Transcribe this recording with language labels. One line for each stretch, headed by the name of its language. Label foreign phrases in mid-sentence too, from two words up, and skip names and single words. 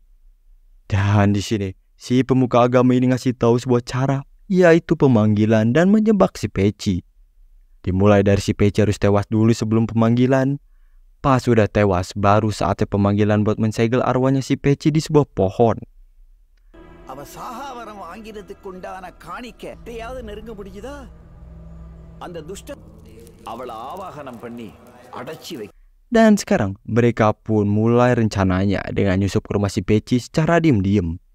Indonesian: Dan di sini, si pemuka agama ini ngasih tahu sebuah cara, yaitu pemanggilan dan menjebak si Peci. Dimulai dari si Peci harus tewas dulu sebelum pemanggilan. Pas sudah tewas, baru saatnya pemanggilan buat mensegel arwahnya si Peci di sebuah pohon.
Tamil: அவ சாகாவரம் வாங்கிறதுக்கு உண்டான காணிக்கையாவது நெருங்க முடியுதா அந்த துஷ்ட அவளை ஆவாகனம் பண்ணி அடைச்சி வை.
Indonesian: Dan sekarang mereka pun mulai rencananya dengan nyusup ke rumah si Peci secara diam-diam.